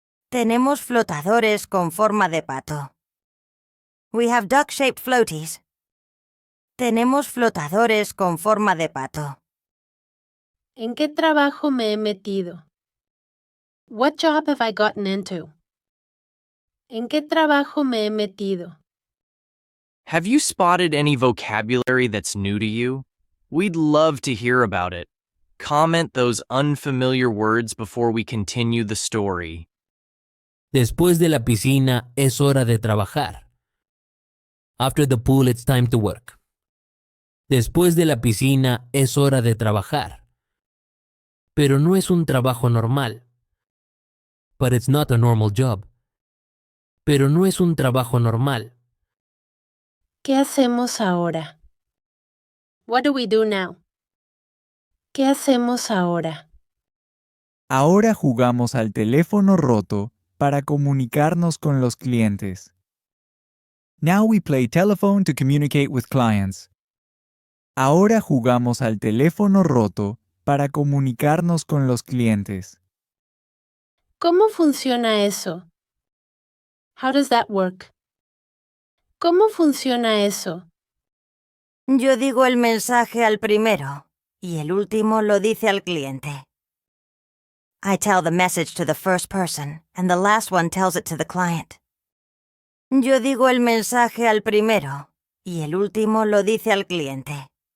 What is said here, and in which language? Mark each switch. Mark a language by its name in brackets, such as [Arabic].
[Spanish] Tenemos flotadores con forma de pato. [English] We have duck-shaped floaties. [Spanish] Tenemos flotadores con forma de pato. ¿En qué trabajo me he metido? [English] What job have I gotten into? [Spanish] ¿En qué trabajo me he metido? [English] Have you spotted any vocabulary that's new to you? We'd love to hear about it. Comment those unfamiliar words before we continue the story. [Spanish] Después de la piscina es hora de trabajar. [English] After the pool, it's time to work. [Spanish] Después de la piscina es hora de trabajar. Pero no es un trabajo normal. [English] But it's not a normal job. [Spanish] Pero no es un trabajo normal. ¿Qué hacemos ahora? [English] What do we do now? [Spanish] ¿Qué hacemos ahora? Ahora jugamos al teléfono roto para comunicarnos con los clientes. [English] Now we play telephone to communicate with clients. [Spanish] Ahora jugamos al teléfono roto para comunicarnos con los clientes. ¿Cómo funciona eso? [English] How does that work? [Spanish] ¿Cómo funciona eso? Yo digo el mensaje al primero y el último lo dice al cliente. [English] I tell the message to the first person and the last one tells it to the client. [Spanish] Yo digo el mensaje al primero y el último lo dice al cliente.